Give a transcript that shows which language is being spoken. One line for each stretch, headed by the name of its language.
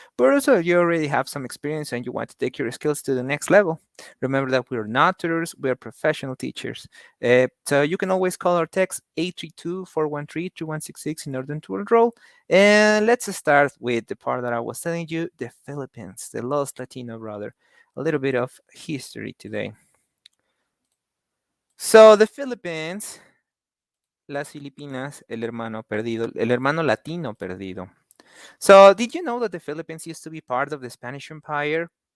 English: But also, if you already have some experience and you want to take your skills to the next level, remember that we're not tutors, we are professional teachers. So you can always call or text 832-413-2166 in order to enroll. And let's start with the part that I was telling you, the Philippines, the lost Latino brother. A little bit of history today.
Spanish: So the Philippines, las Filipinas, el hermano perdido, el hermano latino perdido.
English: So did you know that the Philippines used to be part of the Spanish Empire?